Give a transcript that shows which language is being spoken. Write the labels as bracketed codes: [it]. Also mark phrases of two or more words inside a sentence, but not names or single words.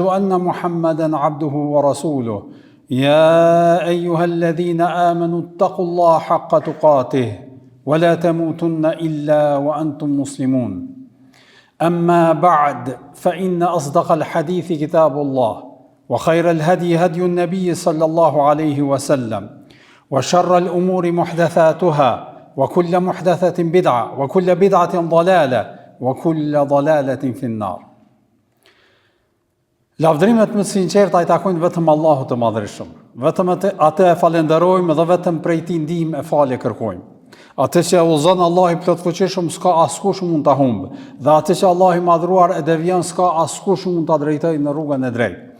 [ar] أن محمدا عبده ورسوله يا أيها الذين آمنوا اتقوا الله حق تقاته ولا تموتن إلا وأنتم مسلمون أما بعد فإن أصدق الحديث كتاب الله وخير الهدي هدي النبي صلى الله عليه وسلم وشر الأمور محدثاتها وكل محدثة بدعة وكل بدعة ضلالة وكل ضلالة في النار. [sq] Lavdrimet më të sinqerta i takojnë vetëm Allahut të Madhërisht. Vetëm atë e falenderojmë dhe vetëm prej tij ndihmë e falje kërkojmë. Atë që udhëzon Allahu i plotfuqishëm s'ka askush mund ta humbë, dhe atë që Allahu i madhruar e devijon s'ka askush mund ta drejtojë në rrugën e drejtë.